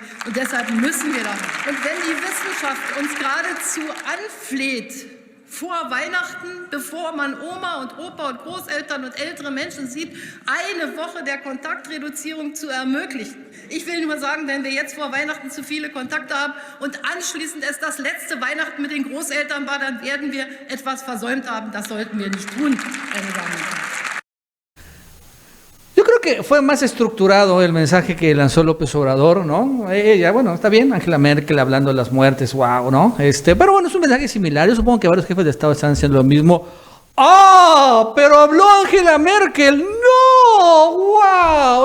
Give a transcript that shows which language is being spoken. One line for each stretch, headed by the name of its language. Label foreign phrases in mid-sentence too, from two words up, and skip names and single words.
German: Und deshalb müssen wir da. Und wenn die Wissenschaft uns geradezu anfleht, vor Weihnachten, bevor man Oma und Opa und Großeltern und ältere Menschen sieht, eine Woche der Kontaktreduzierung zu ermöglichen. Ich will nur sagen, wenn wir jetzt vor Weihnachten zu viele Kontakte haben und anschließend es das letzte Weihnachten mit den Großeltern war, dann werden wir etwas versäumt haben. Das sollten wir nicht tun, meine Damen und Herren.
Spanish: Yo creo que fue más estructurado el mensaje que lanzó López Obrador, ¿no? Ella, bueno, está bien, Angela Merkel hablando de las muertes, wow, ¿no? Pero bueno, es un mensaje similar. Yo supongo que varios jefes de Estado están haciendo lo mismo. ¡Ah! Pero habló Angela Merkel. ¡No! ¡Wow!